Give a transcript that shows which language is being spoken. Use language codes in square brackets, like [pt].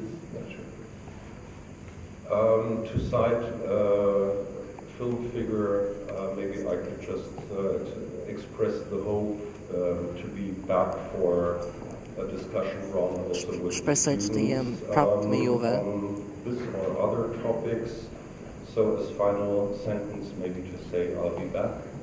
[en] To cite film figure, maybe I could just express the hope to be back for a discussion round also with [sq] Shpresoj që të jem prapë me juve. [en] This or other topics. So as final sentence, maybe to say I'll be back.